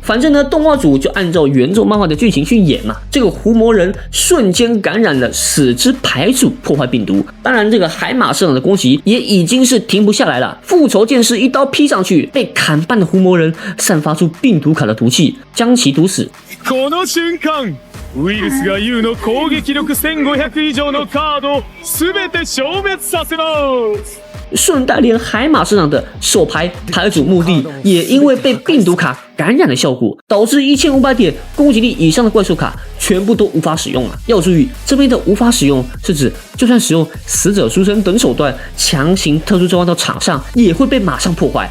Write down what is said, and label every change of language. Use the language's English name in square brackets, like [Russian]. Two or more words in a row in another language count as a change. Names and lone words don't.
[Chinese] 反正呢，动画组就按照原作漫画的剧情去演嘛。这个狐魔人瞬间感染了死之牌组，破坏病毒。当然，这个海马市长的攻击也已经是停不下来了。复仇剑士一刀劈上去，被砍半的狐魔人散发出病毒卡的毒气，将其毒死。 [Japanese] この瞬間ウイルスが YOU の攻撃力1500以上のカードを全て消滅させます。 [Chinese] 顺带连海马市长的手牌牌组墓地也因为被病毒卡感染的效果，导致1500点攻击力以上的怪兽卡全部都无法使用了。要注意，这边的无法使用是指就算使用死者书生等手段强行特殊召唤到场上，也会被马上破坏。